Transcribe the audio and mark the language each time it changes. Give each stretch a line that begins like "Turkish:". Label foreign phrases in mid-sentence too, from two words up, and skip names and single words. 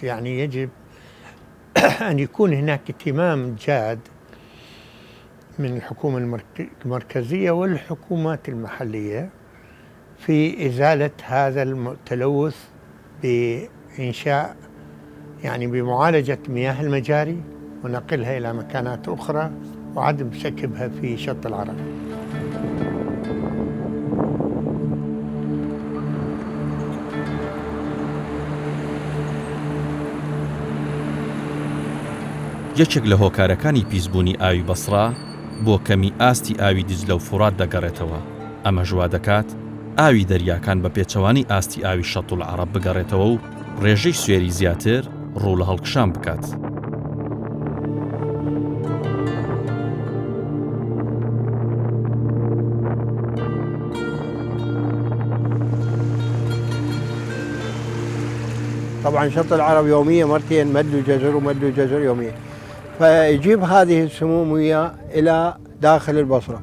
Arabic: يعني يجب أن يكون هناك اهتمام جاد من الحكومة المركزية والحكومات المحلية في إزالة هذا التلوث بإنشاء يعني بمعالجة مياه المجاري ونقلها إلى مكانات أخرى وعدم سكبها في شط العرب.
Central Kurdish: یەکێک لە هۆکارەکانی پیسبوونی ئاوی بەسڕا بۆ کەمی ئاستی ئاوی دیجلە و فورات دەگەڕێتەوە. ئەمە ژوا دەکات ئاوی دەریاکان بە پێچەوانی ئاستی ئاوی شەط العەرەب بگەڕێتەوە و ڕێژەی سوێری زیاتر ڕوو لە هەڵکشان بکات.
Arabic: طبعا شط العرب يوميا مرتين مد وجزر ومد وجزر يوميا، فيجيب هذه السموم وياه إلى داخل البصرة.